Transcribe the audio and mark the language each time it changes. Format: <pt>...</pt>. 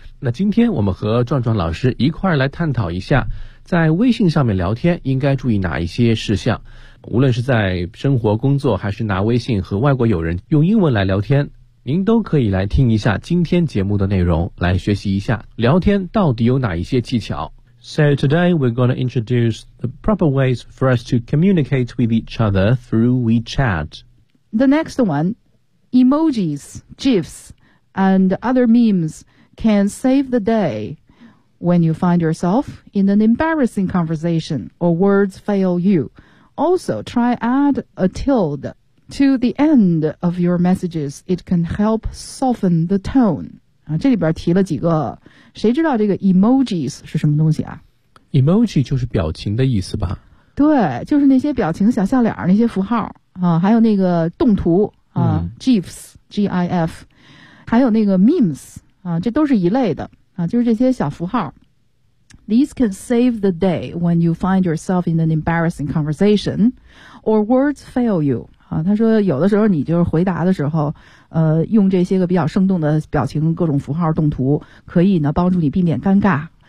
<zh>那今天我们和壮壮老师一块来探讨一下，在微信上面聊天应该注意哪一些事项。无论是在生活工作，还是拿微信和外国友人用英文来聊天，您都可以来听一下今天节目的内容，来学习一下聊天到底有哪一些技巧。</zh> <en>So today we're going to introduce the proper ways for us to communicate with each other through WeChat. The next one, emojis, GIFs, and other memes can save the day when you find yourself in an embarrassing conversation or words fail you. Also, try add a tilde. To the end of your messages, it can help soften the tone.</en> <zh>啊，这里边提了几个，谁知道这个 emojis 是什么东西啊？ Emoji 就是表情的意思吧？对，就是那些表情小笑脸那些符号啊，还有那个动图啊、GIFs, GIF, 还有那个 memes, 啊，这都是一类的啊，就是这些小符号。</zh> <en>These can save the day when you find yourself in an embarrassing conversation or words fail you.</en> <zh>啊，他说有的时候你就是回答的时候，用这些个比较生动的表情、各种符号、动图，可以呢帮助你避免尴尬。</zh>